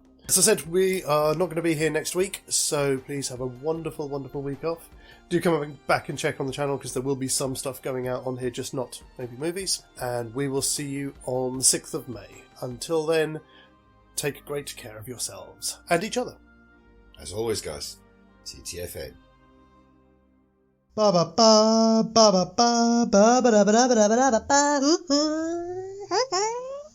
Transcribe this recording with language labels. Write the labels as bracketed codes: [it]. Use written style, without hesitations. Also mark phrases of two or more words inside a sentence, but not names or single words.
[en] As I said, we are not going to be here next week, so please have a wonderful, wonderful week off. Do come back and check on the channel, because there will be some stuff going out on here, just not maybe movies. And we will see you on the 6th of May. Until then, take great care of yourselves and each other. As always, guys, TTFN. Ba ba ba ba ba ba ba ba ba ba ba ba ba ba.